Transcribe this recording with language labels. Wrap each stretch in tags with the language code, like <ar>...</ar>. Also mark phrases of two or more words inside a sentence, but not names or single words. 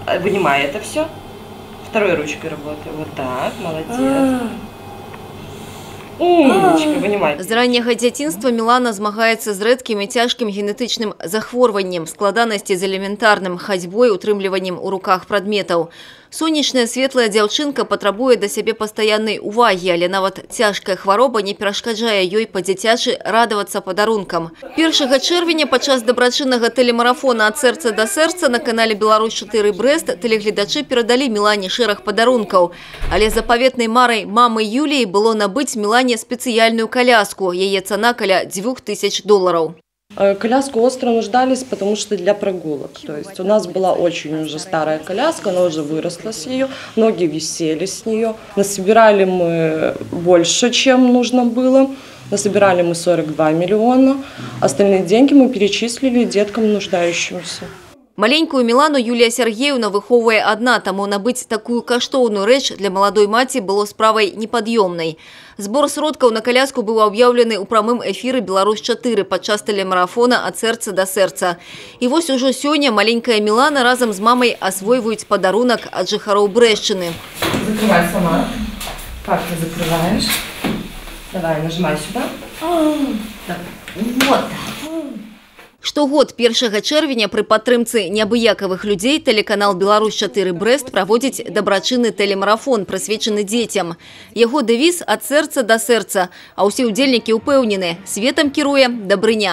<ru>Вынимай это все. Второй ручкой работаю. Вот так, молодец. Умничка, вынимай.</ru> <be>З ранняга дзяцінства Мілана змагаецца з рэдкім і цяжкім генетычным захворваннем, складанасці з элементарным хадзьбой, утрымліваннем у руках прадметаў. Сонечная светлая дзяўчынка патрабуе да сябе пастаяннай увагі, але нават цяжкая хвароба не перашкаджае ёй па-дзіцячы радавацца падарункам. 1 чэрвеня падчас дабрачыннага тэлемарафона «Ад сэрца да сэрца» на канале «Беларусь-4 Брэст» тэлегледачы перадалі Мілане шэраг падарункаў. Але запаветнай марай мамы Юліі было набыць Мілане спецыяльную коляску. Яе цана каля $2000.</be> <ru>Коляску остро нуждались, потому что для прогулок. То есть у нас была очень уже старая коляска, она уже выросла с нее, ноги висели с нее. Насобирали мы больше, чем нужно было. Насобирали мы 42 миллиона. Остальные деньги мы перечислили деткам нуждающимся.</ru> <be>Маленькую Мілану Юлія Сергеевна выхоўвае адна, таму набыць такую каштоўную рэч для маладой маці было справай непад'ёмнай. Збор сродкаў на коляску быў аб'яўлены ў прамым эфіры «Беларусь-4» падчас тэлемарафона «Ад сэрца да сэрца». І вось ужо сёння маленькая Мілана разам з мамай асвойваюць падарунак ад жыхароў Брэшчыны.</be> <ru>Закрывай сама. Как ты закрываешь? Давай, нажимай сюда. Так. Вот.</ru> <be>Штогод 1 чэрвеня пры падтрымцы неабыякавых людзей тэлеканал «Беларусь-4 Брэст» праводзіць дабрачынны тэлемарафон, прысвечаны дзецям. Яго дэвіз «Ад сэрца да сэрца», а ўсе ўдзельнікі ўпэўнены – светам кіруе дабрыня.</be>